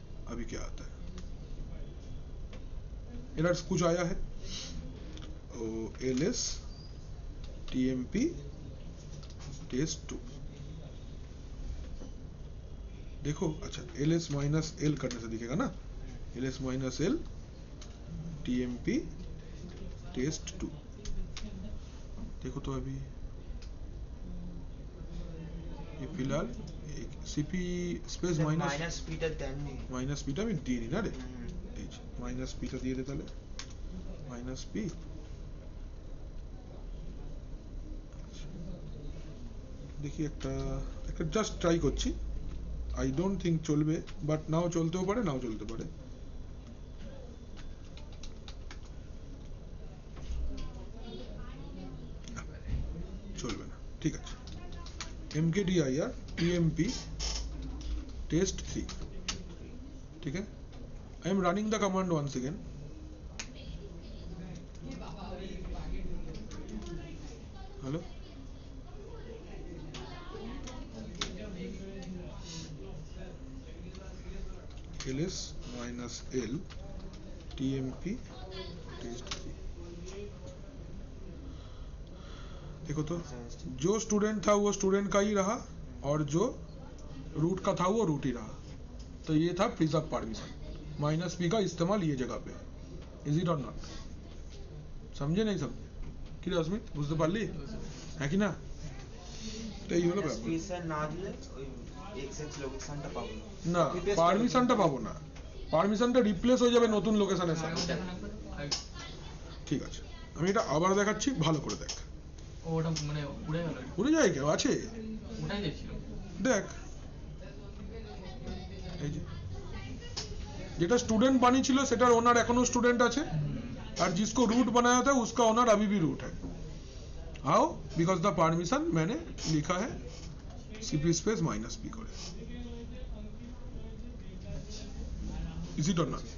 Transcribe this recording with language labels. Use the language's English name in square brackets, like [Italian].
[Hindi] अभी क्या आता है, एरर्स कुछ आया है, ls tmp test2 देखो, अच्छा ls-l करने से दिखेगा ना, ls-l tmp test2 देखो। तो अभी ये फिलहाल cp स्पेस [Bangla] মাইনাস পিটা দেননি, মাইনাস পিটা আমি দিইনি না রে, এই যে মাইনাস পিটা দিয়ে দে তাহলে, মাইনাস পি। দেখি একটা জাস্ট ট্রাই করছি, [English] I don't think [Bangla] চলবে, বাট নাও চলতেও পারে নাও চলতে পারে। চলবে না, ঠিক আছে। [Hindi] mkdir tmp test3, ठीक है। [English] I am running the command once again। [Hindi] Hello, ls-l tmp test3 देखो तो जो स्टूडेंट था वो स्टूडेंट का ही रहा और जो रूट का था वो रूट ही रहा। तो ये था प्रिजर्व परमिशन, -p का इस्तेमाल ये जगह पे, [English] Is it or not? [Hindi] समझे नहीं समझे [Bangla] কি অস্মিত, বুঝতে পারলি হ্যাঁ কি না? তো এই হলো ব্যাপার। স্পেসার না দিলে ওই এক্সএক্স লোকেশনটা পাবো না, পারমিশনটা পাবো না, পারমিশনটা রিপ্লেস হয়ে যাবে নতুন লোকেশনের সাথে। ঠিক আছে, আমি এটা আবার দেখাচ্ছি, ভালো করে দেখ। ওটা মানে উড়ে গেল, উড়ে যায় কেউ আছে? ওটাই দেখছিলাম, দেখ এই যে যেটা स्टूडेंट বানি ছিল সেটার ওনার এখনো স্টুডেন্ট আছে, [Hindi] और जिसको रूट बनाया था उसका ओनर अभी भी रूट है। हाउ? बिकॉज द परमिशन मैंने लिखा है cp स्पेस -p করে, [English] Is it or not?